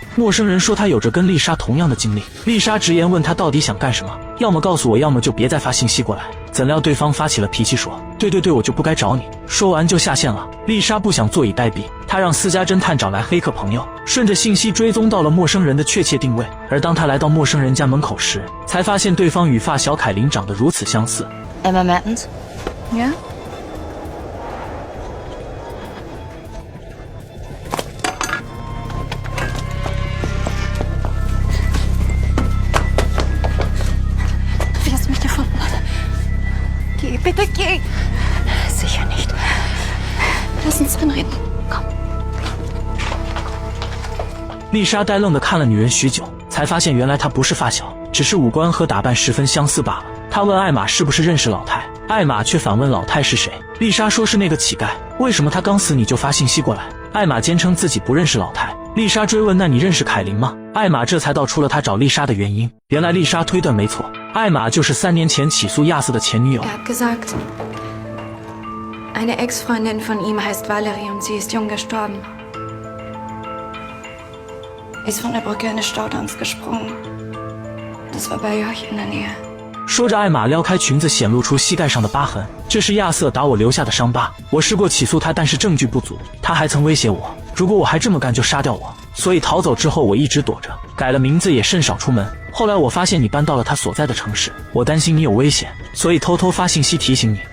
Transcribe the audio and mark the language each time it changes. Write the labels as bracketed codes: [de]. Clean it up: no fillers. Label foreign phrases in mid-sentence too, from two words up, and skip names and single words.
[zh] 陌生人说他有着跟丽莎同样的经历。丽莎直言问他到底想干什么，要么告诉我，要么就别再发信息过来。怎料对方发起了脾气，说对，我就不该找你。说完就下线了。丽莎不想坐以待毙， 他让私家侦探找来黑客朋友，顺着信息追踪到了陌生人的确切定位。而当他来到陌生人家门口时，才发现对方与发小凯琳长得如此相似。 [de] Emma Mertens? Ja? Wie hast du mich gefunden? Geh, bitte geh. Sicher nicht. Lass uns drin reden. Komm. [zh] 丽莎呆愣地看了女人许久，才发现原来她不是发小，只是五官和打扮十分相似罢了。她问艾玛是不是认识老太，艾玛却反问老太是谁。丽莎说是那个乞丐，为什么他刚死你就发信息过来？艾玛坚称自己不认识老太。丽莎追问那你认识凯琳吗？艾玛这才道出了他找丽莎的原因。原来丽莎推断没错，艾玛就是3年前起诉亚瑟的前女友。 [de] Er hat gesagt, eine Ex-Freundin von ihm heißt Valerie und sie ist jung gestorben. Ist von der Brücke eines Staudamms gesprungen. Das war bei euch in der Nähe. [zh] 说着，艾玛撩开裙子，显露出膝盖上的疤痕。这是亚瑟打我留下的伤疤。我试过起诉他，但是证据不足。他还曾威胁我，如果我还这么干，就杀掉我。所以逃走之后，我一直躲着，改了名字，也甚少出门。后来我发现你搬到了他所在的城市，我担心你有危险，所以偷偷发信息提醒你。